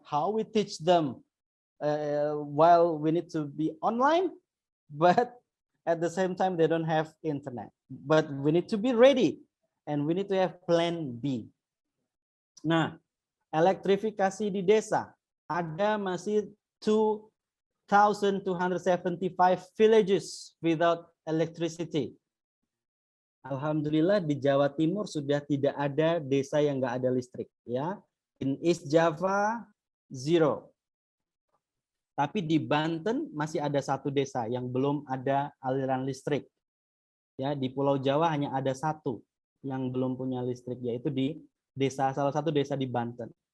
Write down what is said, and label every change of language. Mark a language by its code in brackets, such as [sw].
[en] How we teach them while we need to be online, but at the same time they don't have internet. But we need to be ready and we need to have plan B. [id] Nah, elektrifikasi di desa ada masih 2 [en] 1,275 villages without electricity. [id] Alhamdulillah di Jawa Timur sudah tidak ada desa yang nggak ada listrik, ya. [en] In East Java, 0. [id] Tapi di Banten masih ada 1 desa yang belum ada aliran listrik. Ya, di Pulau Jawa hanya ada 1 yang belum punya listrik, yaitu di salah satu desa di Banten.